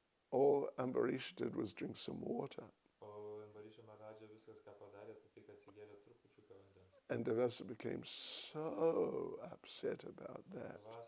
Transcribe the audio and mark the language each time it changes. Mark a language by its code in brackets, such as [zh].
[en] All Ambarish did was drink some water. [lt] O Ambarišo Maharadža viskas, ką padarė, tai tik atsigėrė trupučiuką vandens. [en] And Devasa became so upset about that.